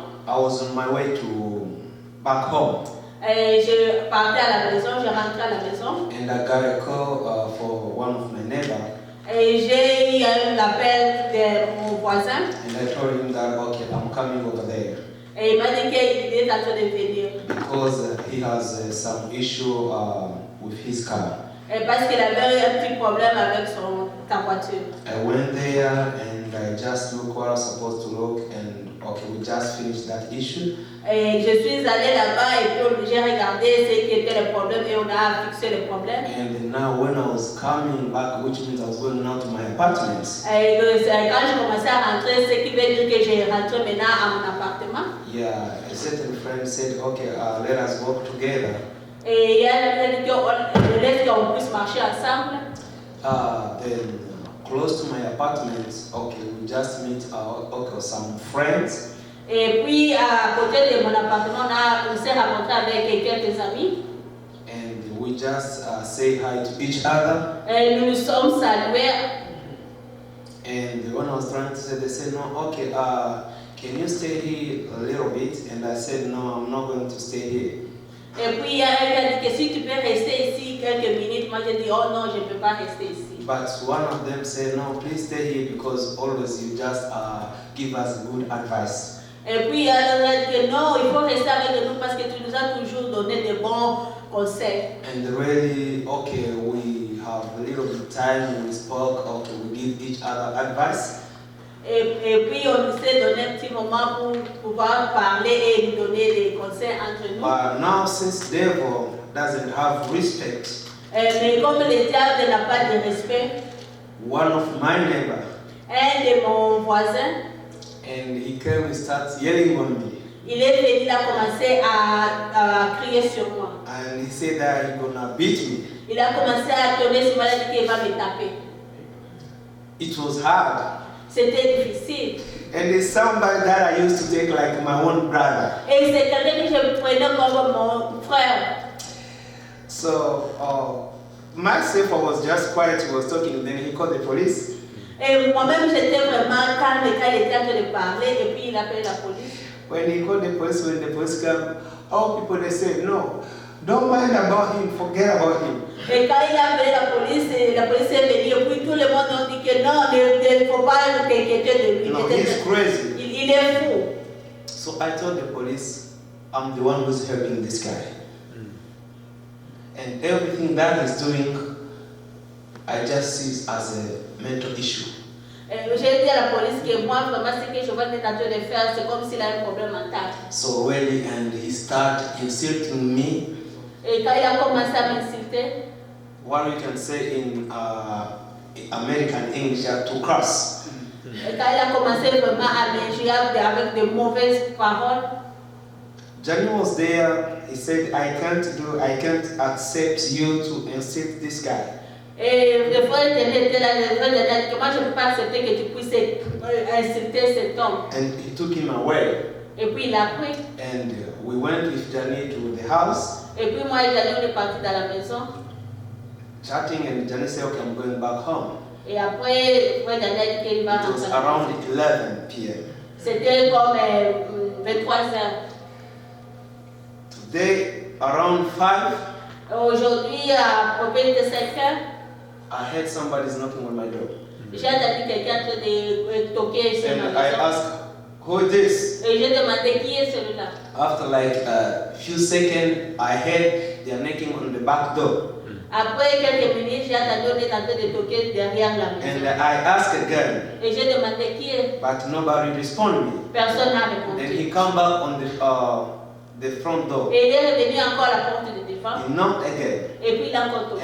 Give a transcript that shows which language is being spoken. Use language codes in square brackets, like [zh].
[en] I was on my way to back home, [fr] Je partais à la maison, je rentrais à la maison. [en] and I got a call for one of my neighbors. [fr] Et j'ai eu un appel de mon voisin. [en] And I told him that, okay, I'm coming over there [fr] Et il m'a dit qu'il est en train de venir. [en] because he has some issue with his car. [fr] Parce qu'il avait un petit problème avec sa voiture. [en] I went there and I just looked what I was supposed to look, and okay, we just finished that issue. [fr] Et je suis allée là-bas et puis j'ai regardé ce qui était le problème et on a fixé le problème. [en] And now when I was coming back, which means I was going now to my apartment, [fr] Et quand je commençais à rentrer, ce qui veut dire que j'ai rentré maintenant à mon appartement. [en] yeah, a certain friend said, okay, let us walk together. [fr] Et il y a dit qu'on puisse marcher ensemble. [en] Then close to my apartment, okay, we just meet okay, some friends. [fr] Et puis à côté de mon appartement, on s'est rencontré avec quelques amis. [en] And we just say hi to each other. [fr] Et nous nous sommes salués. [en] And when I was trying to say, they said, no, okay, can you stay here a little bit? And I said, no, I'm not going to stay here. [fr] Et puis il a dit que si tu peux rester ici quelques minutes, moi j'ai dit oh non, je ne peux pas rester ici. [en] But one of them said, no, please stay here because always you just give us good advice. [fr] Et puis il a dit que non, il faut rester avec nous parce que tu nous as toujours donné de bons conseils. [en] And really, okay, we have a little bit of time, we spoke, okay, we give each other advice. [fr] Et puis on s'est donné un petit moment pour pouvoir parler et lui donner des conseils entre nous. [en] But now since devil doesn't have respect, [fr] Mais comme le diable n'a pas de respect, [en] one of my neighbor, [fr] un de mon voisin, [en] and he came and starts yelling on me. [fr] il est venu, il a commencé à crier sur moi. [en] And he said that he's gonna beat me. [fr] Il a commencé à tourner sur moi, il a dit qu'il va me taper. [en] It was hard. [fr] C'était difficile. [en] And it's somebody that I used to take like my own brother. [fr] Et c'est quelqu'un que je prenais comme mon frère. [en] So myself, I was just quiet, he was talking, and then he called the police. [fr] Et moi-même, j'étais vraiment calme quand il était en train de parler, et puis il appelait la police. [en] When he called the police, when the police came, all people they said, no, don't mind about him, forget about him. [fr] Et quand il a appelé la police est venue, et puis tout le monde a dit que non, il ne faut pas s'inquiéter de lui. [en] No, he's crazy. [fr] Il est fou. [en] So I told the police, I'm the one who's helping this guy. And everything that he's doing, I just see it as a mental issue. [fr] J'ai dit à la police que moi, vraiment, ce que je vais être en train de faire, c'est comme s'il a un problème mental. [en] So really, and he started insulting me. [fr] Et quand il a commencé à m'insulter, [en] What we can say in American English, to cross. [fr] et quand il a commencé vraiment à m'injurier avec de mauvaises paroles, [en] Johnny was there. He said, I can't accept you to insult this guy. [fr] et le frère était là, le frère était là, que moi je ne peux pas accepter que tu puisses insulter cet homme. [en] And he took him away. [fr] Et puis il a pris. [en] And we went with Johnny to the house, [fr] Et puis moi et Daniel, on est partis dans la maison. [en] chatting, and Johnny said, okay, I'm going back home. [fr] Et après, le frère Daniel dit qu'il va [en] It was [fr] rentrer. [en] around 11 p.m. [fr] C'était comme 23h. [en] Today, around 5, [fr] Aujourd'hui, à peu près 5h, [en] I heard somebody's knocking on my door. [fr] j'ai entendu quelqu'un en train de toquer sur ma [en] And I [fr] maison. [en] asked, who is this? [fr] Et j'ai demandé qui est celui-là. [en] After like a few seconds, I heard they're knocking on the back door. [fr] Après quelques minutes, j'ai entendu on est en train de toquer derrière la [en] And [fr] maison. [en] I asked again, [fr] Et j'ai demandé qui est. [en] but nobody responded me. [fr] Personne n'a [en] Then [fr] répondu. [en] he come back on the front door. [fr] Et il est revenu encore à la porte de devant. [en] He knocked again. [fr] Et puis il a encore toqué.